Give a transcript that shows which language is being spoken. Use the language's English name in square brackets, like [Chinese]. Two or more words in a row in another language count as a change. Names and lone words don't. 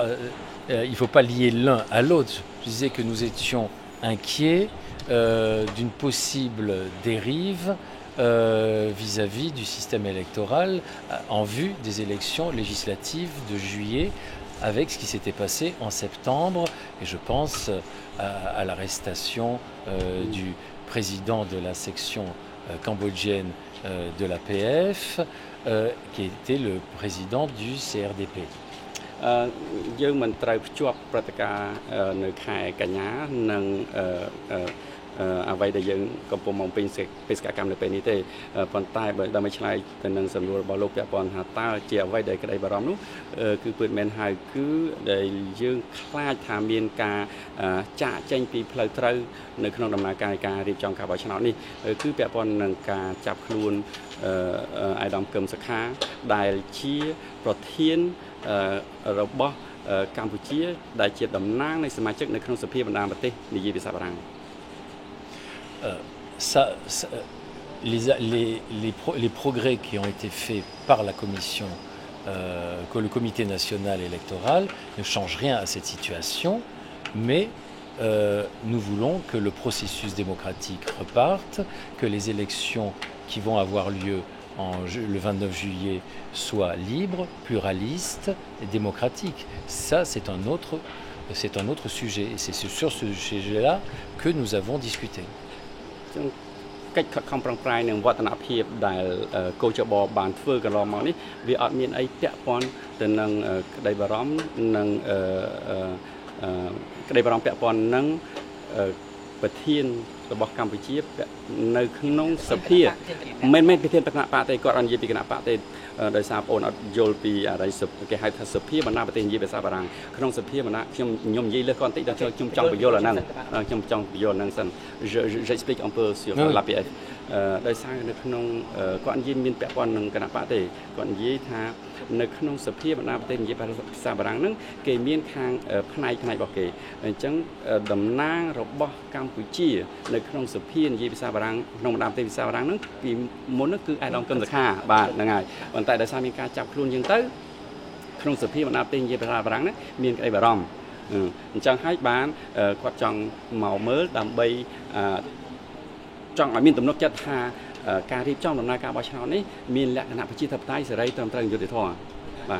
[French] Il ne faut pas lier l'un à l'autre. Je disais que nous étions inquiets d'une possible dérive vis-à-vis du système électoral en vue des élections législatives de juillet avec ce qui s'était passé en septembre, et je pense à l'arrestation du président de la section cambodgienne de l'APF, qui était le président du CRDP. [Khmer] យើងមិនត្រូវភ្ជាប់ព្រឹត្តិការណ៍នៅខែកញ្ញានិងអ្វីដែលយើងកំពុងបំពេញបេសកកម្មនៅពេលនេះទេប៉ុ ន្តែបើដើម្បីឆ្លើយទៅនឹងសំណួររបស់លោកពាក់ព័ន្ធថាតើជាអ្វីដែលក្តីបារម្ភនោះគឺពិតមែនហើយគឺដែលយើងខ្លាចថាមានការចាក់ចែងពីផ្លូវត្រូវនៅក្នុងដំណើរការរៀបចំការបោះឆ្នោតនេះគឺពាក់ព័ន្ធនឹងការចាប់ខ្លួនអាយដាមកឹមសុខាដែលជាប្រធានរបស់កម្ពុជាដែលជាតំណាងនៃសមាជិកនៅក្នុងសភាបណ្ដាប្រទេសនិយាយភាសាបារាំង [French] les progrès qui ont été faits par la commission, que le comité national électoral ne change rien à cette situation, mais nous voulons que le processus démocratique reparte, que les élections qui vont avoir lieu le 29 juillet soient libres, pluralistes et démocratiques. Ça, c'est un autre sujet, et c'est sur ce sujet-là que nous avons discuté. [Khmer] កិច្ចខិតខំប្រឹងប្រែងនឹងវឌ្ឍនភាពដែលកោចបបានធ្វើកន្លងមកនេះវាអត់មានអីពាក់ព័ន្ធទៅនឹងក្តីបារម្ភនិងក្តីបារម្ភពាក់ព័ន្ធនឹងប្រធានរបស់កម្ពុជានៅក្នុងសភាមិនមែនប្រធានគណៈបកទេគាត់អត់និយាយពីគណៈបក ទេដោយសារបងអត់យល់ពីអរិយគេហៅថាសភាបណ្ដាប្រទេសនិយាយភាសាបារាំងក្នុងសភាបណ្ដាខ្ញុំនិយាយលើគាត់បន្តិចដល់ខ្ញុំចង់បញ្យល់អាហ្នឹងខ្ញុំចង់បញ្យល់ហ្នឹងសិន [French] j'explique un peu sur l'APF [Khmer] ដោយសារនៅក្នុងគាត់និយាយមានពាក់ព័ន្ធនឹងគណៈបកទេគាត់និយាយថានៅក្នុងសភាបណ្ដាប្រទេសនិយាយភាសាបារាំងហ្នឹងគេ មានខាងផ្នែករបស់គេអញ្ចឹងតំណាងរបស់កម្ពុជានៅក្នុងសភានិយាយភាសាបារាំងក្នុងបណ្ដាប្រទេសភាសាបារាំងហ្នឹងពីមុនហ្នឹងគឺអាយដាមកឹមសុខាបាទហ្នឹងហើយប៉ុន្តែដោយសារមានការចាប់ខ្លួនយើងទៅក្នុងសភាបណ្ដាប្រទេសនិយាយភាសាបារាំងហ្នឹងមានក្តីបារម្ភអញ្ចឹងហើយបានគាត់ចង់មកមើលដើម្បីចង់ឲ្យមានទំនុកចិត្តថាការរៀបចំដំណើរការបោះឆ្នោតនេះមានលក្ខណៈប្រជាធិបតេយ្យសេរីត្រឹមត្រូវយុត្តិធម៌បាទ